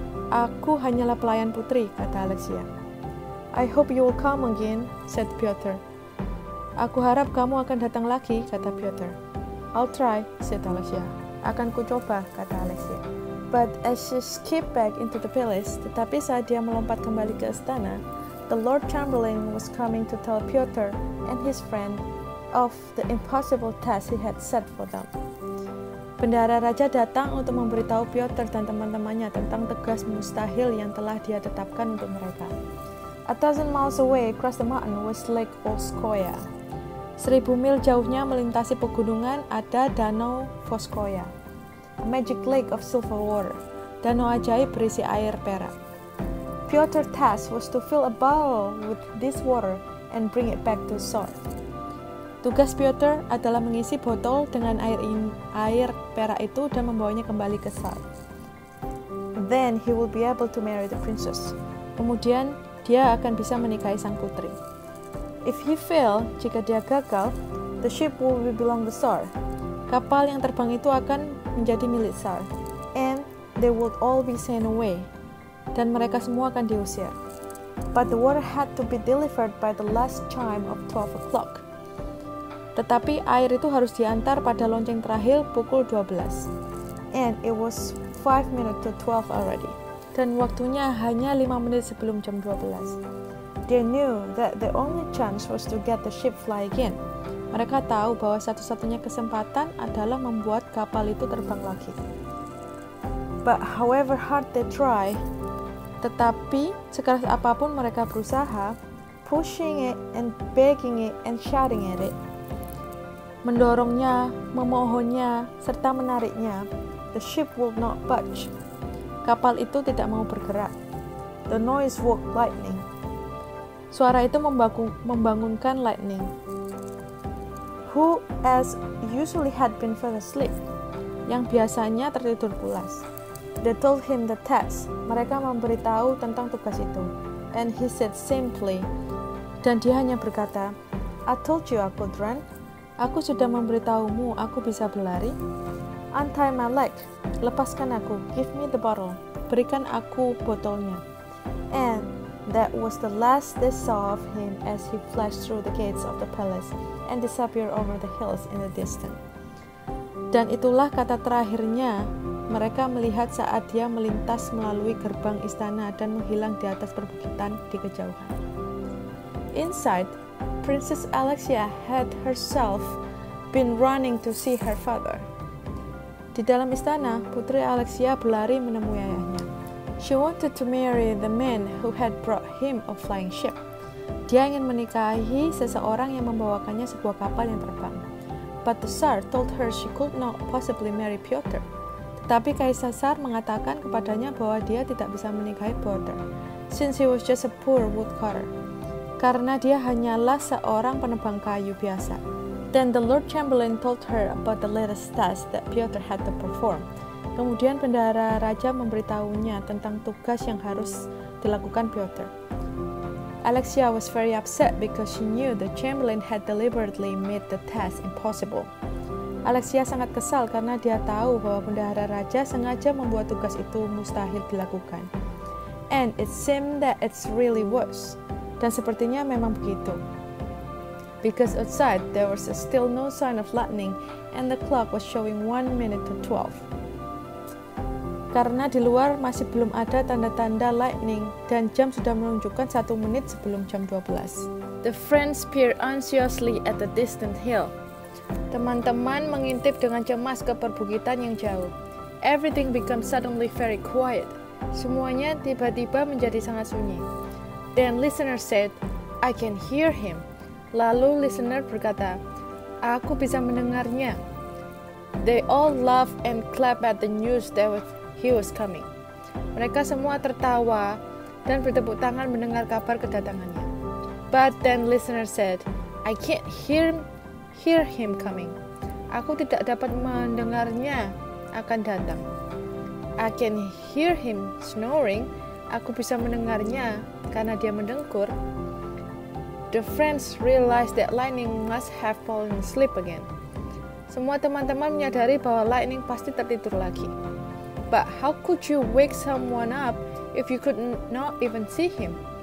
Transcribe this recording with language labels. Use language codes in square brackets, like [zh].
[id] Aku hanyalah pelayan putri, kata Alexia. [en] I hope you will come again, said Piotr. [id] Aku harap kamu akan datang lagi, kata Piotr. [en] I'll try, said Alexia. [id] Akan ku coba, kata Alexia. [en] But as she skipped back into the palace, [id] tetapi saat dia melompat kembali ke istana, [en] the Lord Chamberlain was coming to tell Piotr and his friend of the impossible task he had set for them. [id] Bendahara raja datang untuk memberitahu Piotr dan teman-temannya tentang tugas mustahil yang telah dia tetapkan untuk mereka. [en] 1,000 miles away across the mountain was Lake Volskoye. [id] 1000 mil jauhnya melintasi pegunungan ada Danau Volskoye. [en] A magic lake of silver water, [id] danau ajaib berisi air perak. [en] Piotr's task was to fill a bottle with this water and bring it back to Tsar. [id] Tugas Piotr adalah mengisi botol dengan air perak itu dan membawanya kembali ke Tsar. [en] Then he will be able to marry the princess. [id] Kemudian dia akan bisa menikahi sang putri. [en] If he fail, [id] jika dia gagal, [en] the ship will belong the Tsar. [id] Kapal yang terbang itu akan menjadi milik Tsar. [en] And they would all be sent away. [id] Dan mereka semua akan diusir. [en] But the water had to be delivered by the last chime of 12 o'clock. [id] Tetapi air itu harus diantar pada lonceng terakhir pukul 12. [en] And it was 5 minutes to 12 already. [id] Dan waktunya hanya 5 menit sebelum jam 12. [en] They knew that the only chance was to get the ship fly again. [id] Mereka tahu bahwa satu-satunya kesempatan adalah membuat kapal itu terbang lagi. [en] But however hard they try, [id] tetapi sekeras apapun mereka berusaha, [en] pushing it and begging it and shouting at it, [id] mendorongnya, memohonnya, serta menariknya, [en] the ship will not budge. [id] Kapal itu tidak mau bergerak. [en] The noise woke lightning. [id] Suara itu membangunkan Lightning, [en] who as usually had been fell asleep, [id] yang biasanya tertidur pulas. [en] They told him the task. [id] Mereka memberitahu tentang tugas itu. [en] And he said simply, [id] dan dia hanya berkata, [en] I told you I could run. [id] Aku sudah memberitahumu aku bisa berlari. [en] Untie my leg. [id] Lepaskan aku. [en] Give me the bottle. [id] Berikan aku botolnya. [en] And that was the last they saw of him as he flashed through the gates of the palace and disappeared over the hills in the distance. [id] Dan itulah kata terakhirnya mereka melihat saat dia melintas melalui gerbang istana dan menghilang di atas perbukitan di kejauhan. [en] Inside, Princess Alexia had herself been running to see her father. [id] Di dalam istana, Putri Alexia berlari menemui ayahnya. [en] She wanted to marry the man who had brought him a flying ship. [id] Dia ingin menikahi seseorang yang membawakannya sebuah kapal yang terbang. [en] But the Tsar told her she could not possibly marry Pyotr. [id] Tetapi Kaisar Tsar mengatakan kepadanya bahwa dia tidak bisa menikahi Pyotr, [en] since he was just a poor woodcutter. [id] Karena dia hanyalah seorang penebang kayu biasa. [en] Then the Lord Chamberlain told her about the latest task that Pyotr had to perform. [id] Kemudian bendahara raja memberitahunya tentang tugas yang harus dilakukan Pyotr. [en] Alexia was very upset because she knew the Chamberlain had deliberately made the task impossible. [id] Alexia sangat kesal karena dia tahu bahwa bendahara raja sengaja membuat tugas itu mustahil dilakukan. [en] And it seemed that it's really was. [id] Dan sepertinya memang begitu. [en] Because outside there was still no sign of lightning and the clock was showing 1 minute to 12. [id] Karena di luar masih belum ada tanda-tanda lightning dan jam sudah menunjukkan 1 menit sebelum jam 12. [en] The friends peered anxiously at the distant hill. [id] Teman-teman mengintip dengan cemas ke perbukitan yang jauh. [en] Everything becomes suddenly very quiet. [id] Semuanya tiba-tiba menjadi sangat sunyi. [en] Then listener said, I can hear him. [id] Lalu listener berkata, aku bisa mendengarnya. [en] They all laughed and clapped at the news that he was coming. [id] Mereka semua tertawa dan bertepuk tangan mendengar kabar kedatangannya. [en] But then listener said, I can't hear him coming. [id] Aku tidak dapat mendengarnya akan datang. [en] I can hear him snoring. [id] Aku bisa mendengarnya karena dia mendengkur. [en] The friends realized that Lightning must have fallen asleep again. [id] Semua teman-teman menyadari bahwa Lightning pasti tertidur lagi. [en] But how could you wake someone up if you could not even see him?